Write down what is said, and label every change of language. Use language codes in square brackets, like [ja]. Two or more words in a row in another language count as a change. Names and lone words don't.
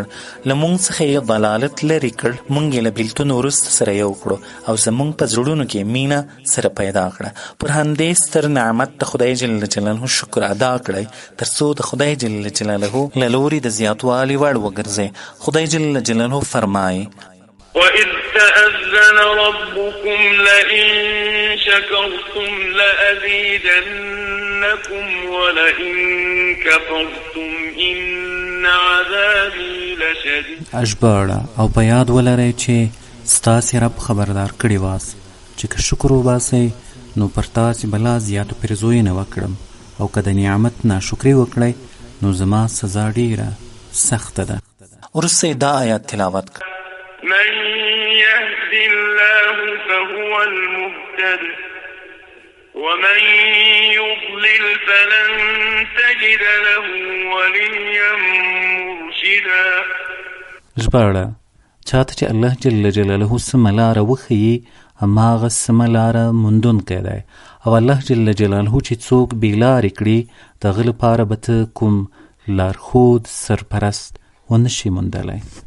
[ps] له موږ څخه یې ضلالت لرې کړ. موږ یې له بېلتون وروسته سره یو کړو او زموږ په زړونو کې مینه سره پیدا کړه. پر همدې ستر نعمت د خدای [ar] جل جلاله [ps] شکر ادا کړئ تر څو د خدای [ar] جل جلاله [ps] له لوري د زیاتوالي وړ وګرځئ. خدای [ar] جل جلاله [ps] فرمایي [ar] وَإِذْ تَأَذَّنَ رَبُّكُمْ لَئِن شَكَرْتُمْ لَأَزِيدَنَّكُمْ وَلَئِن كَفَرْتُمْ إِنَّ عَذَابِي لَشَدِيدٌ. [ps] ژباړه او په یاد ولرئ چې ستاسې رب خبردار کړي واست چې که شکر وباسئ نو پر تاسې به لا زیاتو پیرزوینه وکړم او که د نعمت ناشکري وکړئ نو زما سزا ډیره سخته ده. وروسته دا آیات تلاوت کړ: [ar] من يهد الله فهو المهتد ومن يضلل فلن تجد له وليا مرشدا. [ps] ژباړه: چاته چې الله [ar] جل جلاله [ps] سمه لاره وښیي هماغه سمه لاره موندونکی دی، او الله [ar] جل جلاله [ps] چې څوک بې لارې کړي د هغه لپاره به ته کوم لارښود سرپرست ونشي موندلی.